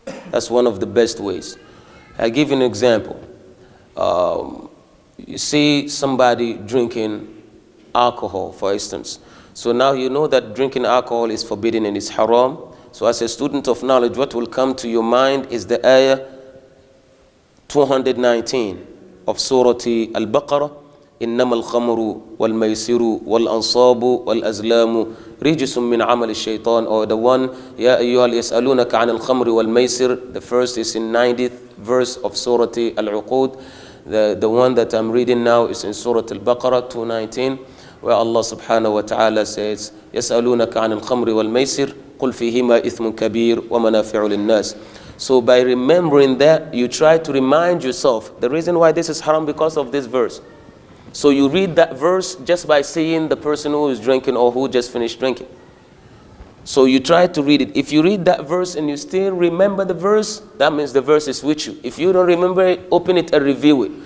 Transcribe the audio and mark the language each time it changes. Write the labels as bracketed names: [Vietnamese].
[English] That's one of the best ways. I'll give you an example. You see somebody drinking alcohol, for instance. So now you know that drinking alcohol is forbidden and is haram. So as a student of knowledge, what will come to your mind is the ayah 219 of Surah Al-Baqarah. [Arabic] إنما الخمر والميسر والأنصاب والأزلام رجس من عمل الشيطان, [English] or the one [Arabic] يا أيها يسألونك عن الخمر والميسر. [English] The first is in 90th verse of Surah Al-Uqud. The one that I'm reading now is in Surah Al-Baqarah 219. where Allah subhanahu wa ta'ala says, [Arabic] يَسْأَلُونَكَ عَنِ الْخَمْرِ وَالْمَيْسِرِ قُلْ فِيهِمَا إِثْمٌ كَبِيرٌ وَمَنَافِعُ لِلنَّاسِ. [English] So by remembering that, you try to remind yourself, the reason why this is haram because of this verse. So you read that verse just by seeing the person who is drinking or who just finished drinking. So you try to read it. If you read that verse and you still remember the verse, that means the verse is with you. If you don't remember it, open it and review it.